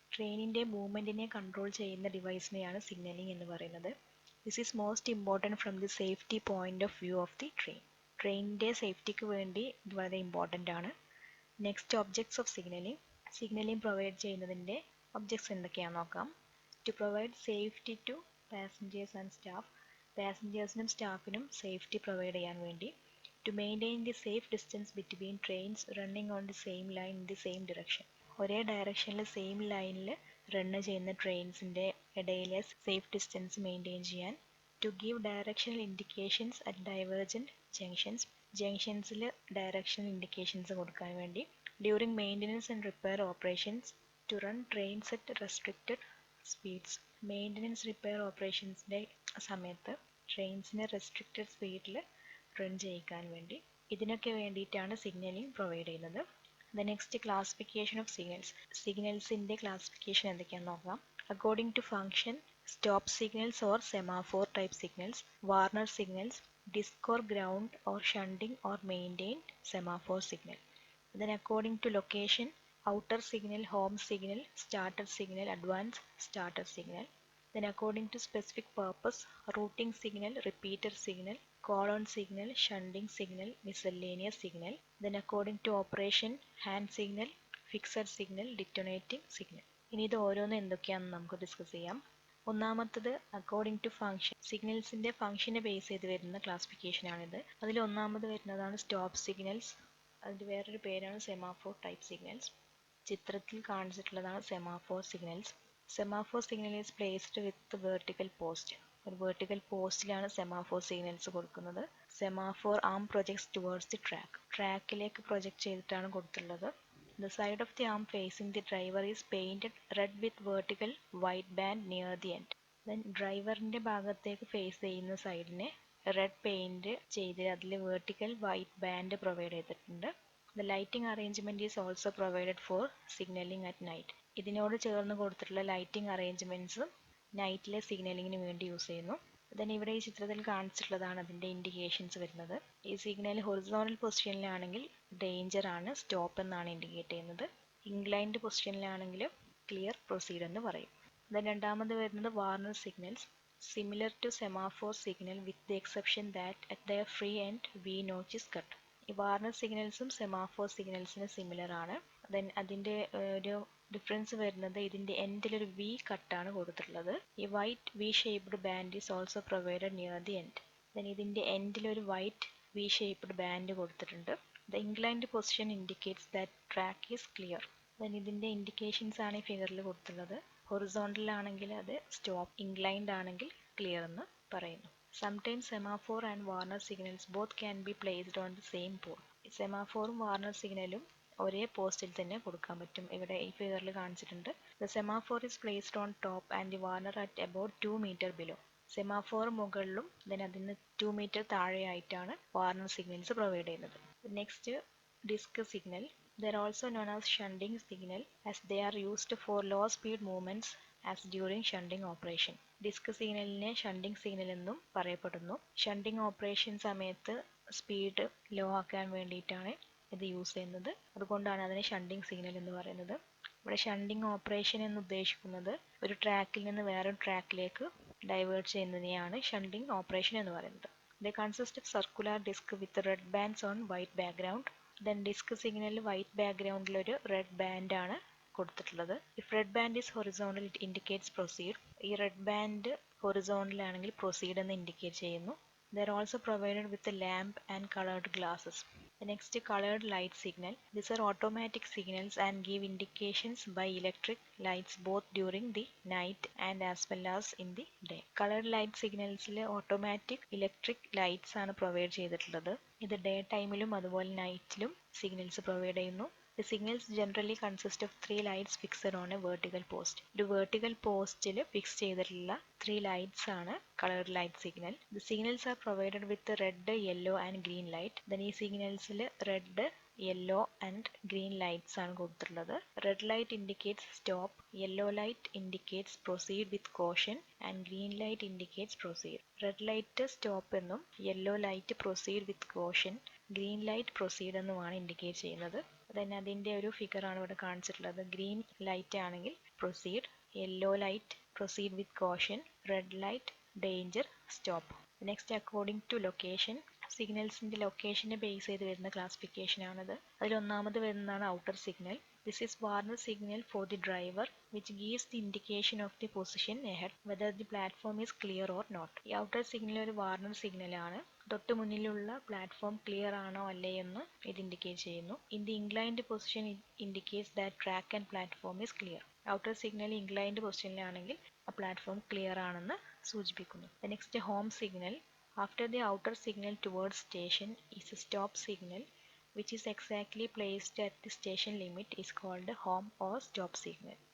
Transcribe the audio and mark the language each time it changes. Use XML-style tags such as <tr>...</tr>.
<ml>ട്രെയിനിൻ്റെ മൂവ്മെൻറ്റിനെ കൺട്രോൾ ചെയ്യുന്ന ഡിവൈസിനെയാണ് സിഗ്നലിംഗ് എന്ന് പറയുന്നത്.</ml> <en>This is most important from the safety point of view of the train.</en> <ml>ട്രെയിനിൻ്റെ സേഫ്റ്റിക്ക് വേണ്ടി ഇത് വളരെ ഇമ്പോർട്ടൻ്റ് ആണ്.</ml> <en>Next objects of signalling.</en> <ml>Signalling provide ചെയ്യുന്നതിൻ്റെ ഒബ്ജക്ട്സ് എന്തൊക്കെയാണെന്ന് നോക്കാം.</ml> <en>To provide safety to passengers and staff.</en> <ml>പാസഞ്ചേഴ്സിനും സ്റ്റാഫിനും safety provide ചെയ്യാൻ വേണ്ടി.</ml> <en>To maintain the safe distance between trains running on the same line in the same direction.</en> <ml>ഒരേ ഡയറക്ഷനിൽ same ലൈനിൽ run ചെയ്യുന്ന ട്രെയിൻസിൻ്റെ ഇടയിലെ സേഫ് ഡിസ്റ്റൻസ് മെയിൻറ്റെയിൻ ചെയ്യാൻ.</ml> <en>To give directional indications at divergent junctions.</en> <ml>ജംഗ്ഷൻസിൽ directional indications കൊടുക്കാൻ വേണ്ടി.</ml> <en>During maintenance and repair operations. To run trains at restricted speeds.</en> <ml>Maintenance repair ഓപ്പറേഷൻസിൻ്റെ സമയത്ത് ട്രെയിൻസിനെ restricted സ്പീഡിൽ റൺ ചെയ്യിക്കാൻ വേണ്ടി. ഇതിനൊക്കെ വേണ്ടിയിട്ടാണ് സിഗ്നലിംഗ് പ്രൊവൈഡ് ചെയ്യുന്നത്.</ml> <en>The next classification of signals.</en> <ml>സിഗ്നൽസിൻ്റെ classification എന്തൊക്കെയാണെന്ന് നോക്കാം.</ml> <en>According to function, stop signals or semaphore type signals, warner signals, disc or ground or shunting or maintain semaphore signal. Then according to location, outer signal, home signal, starter signal, advanced starter signal. Then according to specific purpose, routing signal, repeater signal, call-on signal, shunting signal, miscellaneous signal. Then according to operation, hand signal, fixed signal, detonating signal.</en> <ml>ഇനി ഇത് ഓരോന്ന് എന്തൊക്കെയാണെന്ന് നമുക്ക് discuss ചെയ്യാം. ഒന്നാമത്തത്</ml> <en>According to function.</en> <ml>സിഗ്നൽസിൻ്റെ ഫങ്ഷനെ base ചെയ്ത് വരുന്ന ക്ലാസിഫിക്കേഷനാണിത്. അതിൽ ഒന്നാമത് വരുന്നതാണ് സ്റ്റോപ്പ് സിഗ്നൽസ്. അതിൻ്റെ വേറൊരു പേരാണ് സെമാഫോർ ടൈപ്പ് സിഗ്നൽസ്. ചിത്രത്തിൽ കാണിച്ചിട്ടുള്ളതാണ് semaphore signals.</ml> <en>Semaphore signal is placed with vertical post.</en> <ml>ഒരു വെർട്ടിക്കൽ പോസ്റ്റിലാണ് സെമാഫോർ സിഗ്നൽസ് കൊടുക്കുന്നത്.</ml> <en>Semaphore arm projects towards the track.</en> <ml>ട്രാക്കിലേക്ക് പ്രൊജക്റ്റ് ചെയ്തിട്ടാണ് കൊടുത്തുള്ളത്.</ml> <en>The side of the arm facing the driver is painted red with vertical white band near the end.</en> <ml>Then ഡ്രൈവറിൻ്റെ ഭാഗത്തേക്ക് face ചെയ്യുന്ന സൈഡിനെ red paint ചെയ്ത് അതിൽ vertical white band provide ചെയ്തിട്ടുണ്ട്.</ml> <en>The lighting arrangement is also provided for signaling at night.</en> <ml>ഇതിനോട് ചേർന്ന് കൊടുത്തിട്ടുള്ള lighting arrangements നൈറ്റിലെ സിഗ്നലിങ്ങിന് വേണ്ടി യൂസ് ചെയ്യുന്നു. then ഇവിടെ ഈ ചിത്രത്തിൽ കാണിച്ചിട്ടുള്ളതാണ് അതിൻ്റെ ഇൻഡിക്കേഷൻസ് വരുന്നത്. ഈ സിഗ്നൽ ഹൊറിസോണൽ പൊസിഷനിലാണെങ്കിൽ ഡേഞ്ചർ ആണ്, സ്റ്റോപ്പ് എന്നാണ് ഇൻഡിക്കേറ്റ് ചെയ്യുന്നത്. ഇൻക്ലൈൻഡ് പൊസിഷനിലാണെങ്കിൽ ക്ലിയർ, പ്രൊസീഡ് എന്ന് പറയും.</ml> <en>then</en> <ml>രണ്ടാമത് വരുന്നത് Warner signals.</ml> <en>Similar to semaphore signal with the exception that at the free end V notch is cut.</en> <ml>ഈ വാർണർ സിഗ്നൽസും സെമാഫോർ സിഗ്നൽസിന് സിമിലർ ആണ്. ദെൻ അതിൻ്റെ ഒരു ഡിഫറൻസ് വരുന്നത് ഇതിൻ്റെ എൻഡിലൊരു വി കട്ടാണ് കൊടുത്തിട്ടുള്ളത്.</ml> <en>ഈ white V shaped band is also provided near the end.</en> <ml>Then ഇതിൻ്റെ എൻഡിലൊരു white V shaped band കൊടുത്തിട്ടുണ്ട്.</ml> <en>The inclined position indicates that track is clear.</en> <ml>Then ഇതിൻ്റെ ഇൻഡിക്കേഷൻസ് ആണ് ഈ ഫിഗറിൽ കൊടുത്തിട്ടുള്ളത്. ഹൊറിസോണ്ടലാണെങ്കിൽ അത് സ്റ്റോപ്പ്, ഇൻക്ലൈൻഡ് ആണെങ്കിൽ ക്ലിയർ എന്ന് പറയുന്നു.</ml> <en>Sometimes semaphore and Warner signals both can be placed on the same pole.</en> <ml>സെമാഫോറും Warner സിഗ്നലും ഒരേ പോസ്റ്റിൽ തന്നെ കൊടുക്കാൻ പറ്റും. ഇവിടെ ഈ ഫിഗറിൽ കാണിച്ചിട്ടുണ്ട്.</ml> <en>The semaphore is placed on top and the Warner at about 2 meter below.</en> <ml>Semaphore മുകളിലും then അതിന് 2 meter താഴെയായിട്ടാണ് വാർണർ സിഗ്നൽസ് പ്രൊവൈഡ് ചെയ്യുന്നത്.</ml> <en>Next disc signal. They are also known as shunting signal as they are used for low speed movements as during shunting operation.</en> <ml>Disk സിഗ്നലിനെ shunting signal എന്നും പറയപ്പെടുന്നു. Shunting operation സമയത്ത് speed law ആക്കാൻ വേണ്ടിയിട്ടാണ് ഇത് use ചെയ്യുന്നത്. അതുകൊണ്ടാണ് അതിനെ ഷണ്ടിങ് സിഗ്നൽ എന്ന് പറയുന്നത്. ഇവിടെ ഷണ്ടിങ് ഓപ്പറേഷൻ എന്ന് ഉദ്ദേശിക്കുന്നത് ഒരു ട്രാക്കിൽ നിന്ന് വേറൊരു ട്രാക്കിലേക്ക് ഡൈവേർട്ട് ചെയ്യുന്നതിനെയാണ് ഷണ്ടിങ് ഓപ്പറേഷൻ എന്ന് പറയുന്നത്.</ml> <en>They consist of circular disc with red bands on white background.</en> <ml>Then disk സിഗ്നലിൽ വൈറ്റ് ബാക്ക്ഗ്രൗണ്ടിലൊരു റെഡ് ബാൻഡ് ആണ് കൊടുത്തിട്ടുള്ളത്.</ml> <en>If red band is horizontal it indicates proceed.</en> <ml>ഈ റെഡ് ബാൻഡ് ഹൊറിസോണ്ടൽ ആണെങ്കിൽ പ്രൊസീഡ് എന്ന് indicate ചെയ്യുന്നു.</ml> <en>They are also provided with a lamp and colored glasses. The next colored light signal. These are automatic signals and give indications by electric lights both during the night and as well as in the day.</en> <ml>Colored light signalസിൽ automatic electric lights ആണ് provide ചെയ്തിട്ടുള്ളത്. ഇത് day ടൈമിലും അതുപോലെ നൈറ്റിലും signals provide ചെയ്യുന്നു.</ml> <en>The signals generally consist of 3 lights fixed on a vertical post.</en> <ml>ഒരു vertical പോസ്റ്റിൽ fix ചെയ്തിട്ടുള്ള 3 lights ആണ് colored light signal.</ml> <en>The signals are provided with red, yellow and green light. Then</en> <ml>ഈ സിഗ്നൽസിൽ red,</ml> <en>yellow and green lights</en> <ml>ആണ് കൊടുത്തിട്ടുള്ളത്.</ml> <en>Red light indicates stop, yellow light indicates proceed with caution and green light indicates proceed.</en> <ml>Red light stop എന്നും yellow light proceed വിത്ത് caution, green light proceed എന്നുമാണ് indicate ചെയ്യുന്നത്. then അതിൻ്റെ ഒരു ഫിഗറാണ് ഇവിടെ കാണിച്ചിട്ടുള്ളത്. Green light ആണെങ്കിൽ proceed, yellow light proceed with caution, red light danger stop.</ml> <en>next according to location,</en> <ml>സിഗ്നൽസിൻ്റെ ലൊക്കേഷനെ base ചെയ്ത് വരുന്ന ക്ലാസിഫിക്കേഷൻ ആണിത്. അതിൽ ഒന്നാമത് വരുന്നതാണ് outer signal.</ml> <en>This is warner signal for the driver which gives the indication of the position ahead whether the platform is clear or not.</en> <ml>ഈ outer signal ഒരു Warner സിഗ്നലാണ്. തൊട്ട് മുന്നിലുള്ള പ്ലാറ്റ്ഫോം ക്ലിയർ ആണോ അല്ലേ എന്ന് ഇത് ഇൻഡിക്കേറ്റ് ചെയ്യുന്നു.</ml> <en>In the inclined position indicates that track and platform is clear.</en> <ml>Outer signal inclined പൊസിഷനിലാണെങ്കിൽ ആ പ്ലാറ്റ്ഫോം ക്ലിയർ ആണെന്ന് സൂചിപ്പിക്കുന്നു.</ml> <en>Next home signal. After the outer signal towards station is a stop signal which is exactly placed at the station limit is called home or stop signal.</en>